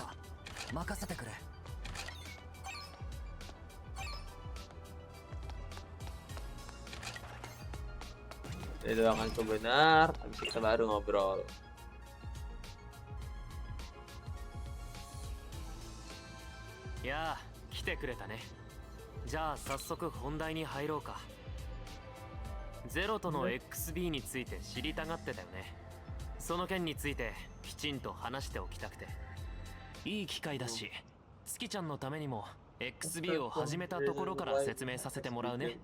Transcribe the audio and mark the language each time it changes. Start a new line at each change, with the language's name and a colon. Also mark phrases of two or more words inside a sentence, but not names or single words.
Indonesian: Ini doakan itu benar, habis kita baru ngobrol. Ya,
Japanese: 来てくれたね。じゃあ早速本題に入ろうか。ゼロとの XB について知りたがってたよね。その件についてきちんと話しておきたくて。いい機会だし、月ちゃんのためにも XB を始めたところから説明させてもらうね。